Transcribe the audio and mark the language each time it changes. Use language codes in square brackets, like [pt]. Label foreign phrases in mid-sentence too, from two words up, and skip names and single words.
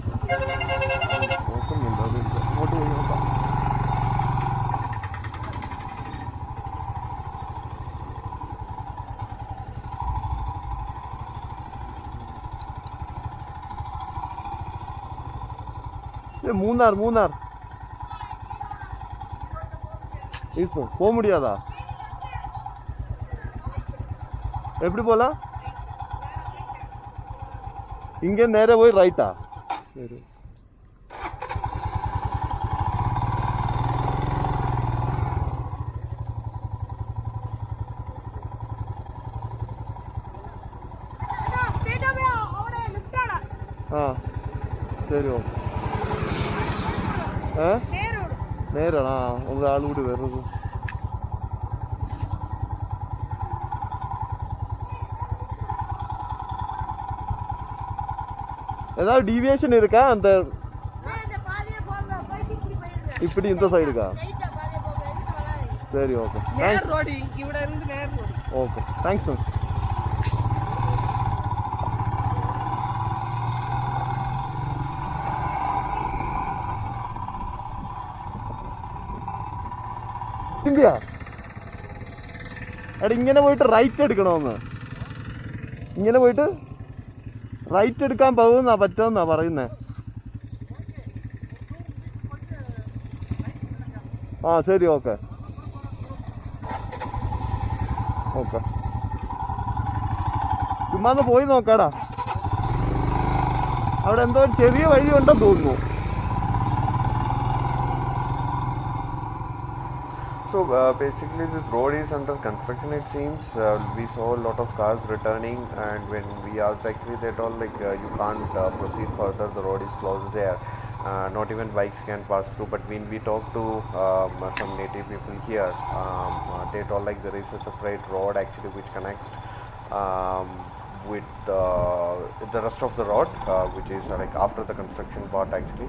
[ml] നോക്കുന്നുണ്ട് അത് അങ്ങോട്ട് പോയി നോക്കാം. [ta] மூணார் மூணார் இப்போ போக முடியாதா? எப்படி போகலாம்? இங்கே நேரே போய் ரைட்டா? சரி. [ml] ആ ശരി ഓക്കെ. നേരാണോ? ഒരാൾ കൂടി വരുന്നത്. [ta] ஏதாவது டீவியேஷன் இருக்கா அந்த இப்படி இந்த சைடுக்கா? சரி [en] okay okay thanks ma'am. [ml] ഇന്ത്യ എടാ ഇങ്ങനെ പോയിട്ട് റൈറ്റ് എടുക്കണമെന്ന്. ഇങ്ങനെ പോയിട്ട് റൈറ്റ് എടുക്കാൻ പോകുന്നാ പറ്റുമെന്നാ പറയുന്നേ. ആ ശരി [en] okay okay. [ml] ചുമ്മാ ഒന്ന് പോയി നോക്കാടാ. അവിടെ എന്തോ ഒരു ചെറിയ വഴി ഉണ്ടെന്ന് തോന്നുന്നു. [en] So basically this road is under construction it seems. We saw a lot of cars returning, and when we asked actually they told like you can't proceed further, the road is closed there. Not even bikes can pass through. But when we talked to some native people here, they told like there is a separate road actually which connects with the rest of the road, which is like after the construction part actually.